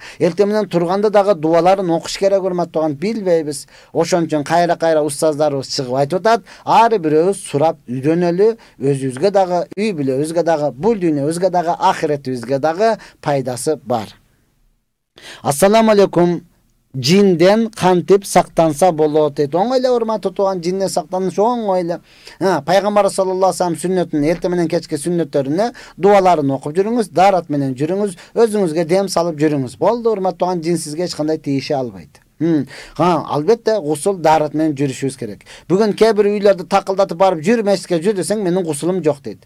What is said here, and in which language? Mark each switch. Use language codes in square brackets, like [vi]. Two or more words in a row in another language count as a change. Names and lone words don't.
[ky] Эртең менен турганда дагы дуаларын окуш керек, урматтуу туган, билбейбиз. Ошон үчүн кайра-кайра устаздарыбыз чыгып айтып атат, ар бирөөбүз сурап үйрөнөлү, өзүбүзгө дагы, үй бүлөбүзгө дагы, бул дүйнөбүзгө дагы, ахиретибизге дагы пайдасы бар. [ar] السلام عليكم. [ky] Jinden kantip saqtansa bolot deydi. Oңой эле, урматтуу туган, жинден сактаныш оңой эле. Пайгамбар [ar] صلى الله عليه وسلم [ky] сүннөтүн, эртең менен кечке сүннөттөрүнө дуаларын окуп жүрүңүз, дарат менен жүрүңүз, өзүңүзгө дем салып жүрүңүз. Болду, урматтуу туган, жин сизге эч кандай тийише албайт. Албетте гусул дарат менен жүрүшүбүз керек. Бүгүн кээ бир үйлөрдү такылдатып барып жүр мешитке жүр десең, менин гусулум жок дейт.